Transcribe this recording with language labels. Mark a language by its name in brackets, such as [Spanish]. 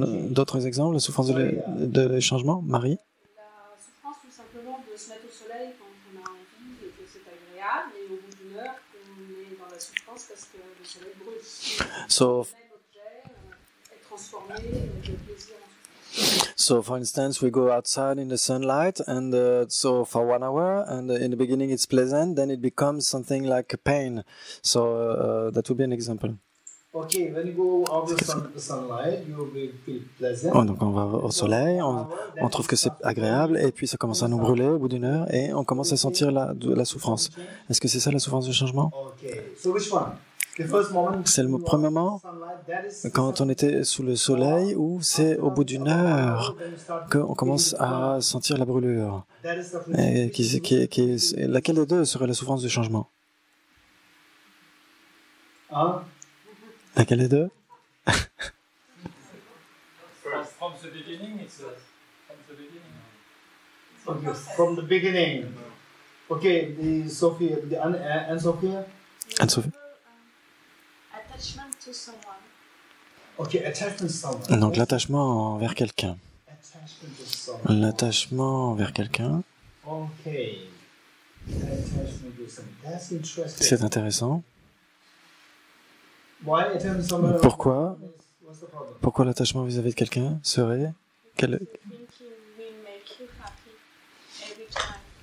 [French] D'autres exemples, la souffrance de changement, Marie? La souffrance tout simplement de se mettre au soleil quand on a envie et que c'est agréable, et au bout d'une heure, on est dans la souffrance parce que le soleil brûle. [English] So, [French] Est transformé, de plaisir en souffrance. [English] So, for instance, we go outside in the sunlight, and so for 1 hour, and in the beginning it's pleasant, then it becomes something like a pain. So that would be an example. Okay, when you go out the sunlight, you will feel pleasant. [French] Oh, donc on va au soleil, on trouve que c'est agréable, et puis ça commence à nous brûler au bout d'une heure, et on commence à sentir la souffrance. Est-ce que c'est ça la souffrance du changement? [English] Okay, so which one? [French] C'est le premier moment quand on était sous le soleil ou c'est au bout d'une heure qu'on commence à sentir la brûlure. Et laquelle des deux serait la souffrance du changement? Laquelle des deux? [English] From the beginning, it's from the beginning. Okay, from the beginning. Okay, the Sophia, and Sophia? Anne-Sophie? Attachment to someone. Okay, attachment to someone. [French] Donc l'attachement envers quelqu'un. [English] Attachment to someone. [French] L'attachement envers quelqu'un. [English] Okay. Attachment to someone. That's interesting. [French] C'est intéressant. [English] Why attachment to someone? [French] Pourquoi? [English] What's the problem? [French] Pourquoi l'attachement vis-à-vis de quelqu'un serait quel... [English] Thinking will make you happy every time.